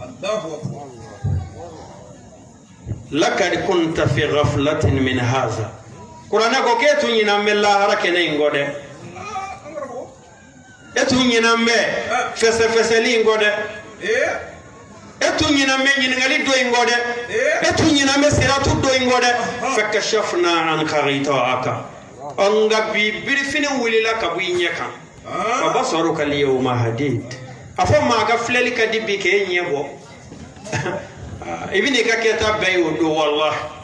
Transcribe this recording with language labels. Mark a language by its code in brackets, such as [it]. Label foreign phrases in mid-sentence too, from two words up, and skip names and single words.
[ar] لقد كنت في غفلة من هذا [bm] Kurana ko ke tun ɲinan bɛ lahara kɛnɛ in kɔ dɛ e tun ɲinan bɛ fɛsɛfɛsɛli in kɔ dɛ e tun ɲinan bɛ ɲininkali dɔ in kɔ dɛ e tun ɲinan bɛ siratu dɔ in kɔ dɛ [ar] فكشفنا عنك غطاءك [bm] nka bi birifini wulila ka bɔ i ɲɛ kan [ar] فبصرك اليوم حديد [bm] a fɔ maa ka filɛli ka di bi k'e ɲɛ bɔ i bɛ n'i ka kɛta bɛɛ ye o don wallahi